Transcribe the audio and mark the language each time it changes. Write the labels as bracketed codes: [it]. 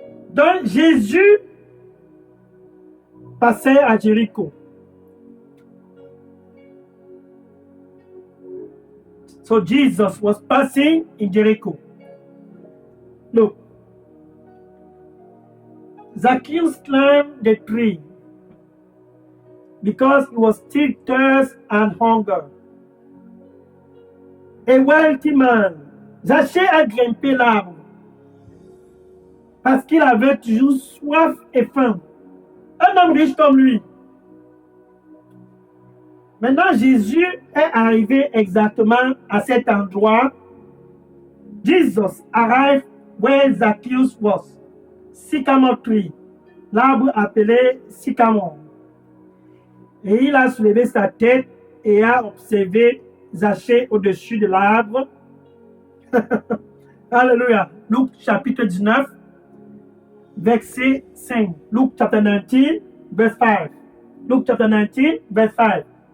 [fr] Donc Jésus passait à Jéricho. [en] So Jesus was passing in Jericho. Look, Zacchaeus climbed the tree because he was still thirst and hunger. A wealthy man, [fr] Zachée a grimpé l'arbre parce qu'il avait toujours soif et faim. Un homme riche comme lui. Maintenant, Jésus est arrivé exactement à cet endroit. [en] Jesus arrived where Zacchaeus was. Sycamore tree, [fr] l'arbre appelé sycamore. Et il a soulevé sa tête et a observé Zachée au-dessus de l'arbre. Alléluia. Luc chapitre 19, verset 5. [en] Luke chapter 19, verse 5. Luke chapter 19, verse 5.